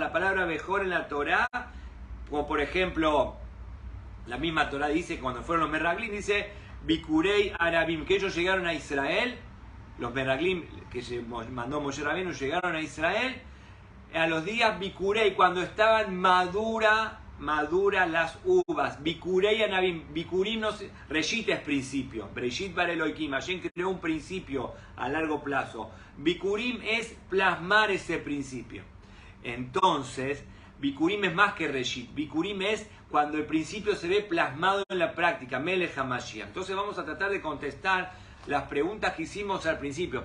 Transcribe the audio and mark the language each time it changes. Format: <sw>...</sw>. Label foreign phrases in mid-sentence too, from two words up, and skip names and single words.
<es>La palabra Bejor en la Torá, como por ejemplo, la misma Torá dice, cuando fueron los Meraglim, dice,</es> <he>בכורי ענבים,</he> <es>que ellos llegaron a Israel, los Meraglim que se mandó Moshe Rabbeinu llegaron a Israel, a los días Bikurei, cuando estaban madura maduras las uvas.</es> <he>בכורי ענבים.</he> <es>Bikurim no se... Reshit es principio.</es> <he>בראשית ברא אלהים.</he> <es>Hashem creó un principio a largo plazo. Bikurim es plasmar ese principio. Entonces, Bikurim es más que Reshit. Bikurim es cuando el principio se ve plasmado en la práctica.</es> <he>מלך המשיח.</he> <es>Entonces vamos a tratar de contestar las preguntas que hicimos al principio.</es>